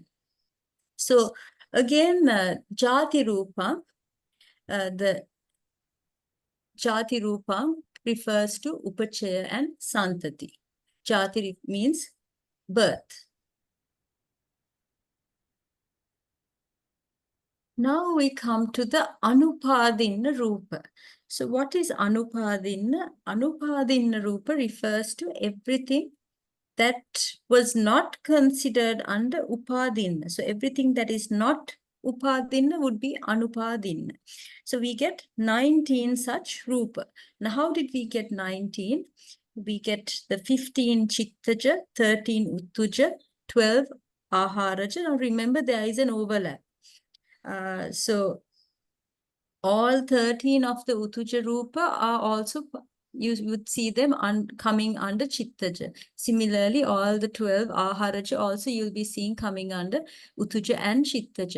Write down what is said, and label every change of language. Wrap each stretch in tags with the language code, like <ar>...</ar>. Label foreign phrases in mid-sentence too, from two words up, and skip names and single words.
<en>So again,</en> <pi>Jati Rupa,</pi> <en>the</en> <pi>Jati Rupa</pi> <en>refers to Upachaya and Santati. Jati means birth. Now we come to the</en> <pi>Anupādiṇṇa rupa.</pi> <en>So what is Anupādiṇṇa?</en> <pi>Anupādiṇṇa rupa</pi> <en>refers to everything that was not considered under Upādiṇṇa. So everything that is not Upādiṇṇa would be Anupādiṇṇa. So we get 19 such rupa. Now how did we get 19? We get the 15 chittaja, 13 uttuja, 12 aharaja. Now remember, there is an overlap. So all 13 of the</en> <pi>Uttuja Rupa</pi> <en>are also, you would see them coming under Chittaja. Similarly, all the 12 Aharaja also you'll be seeing coming under Uttuja and Chittaja.</en>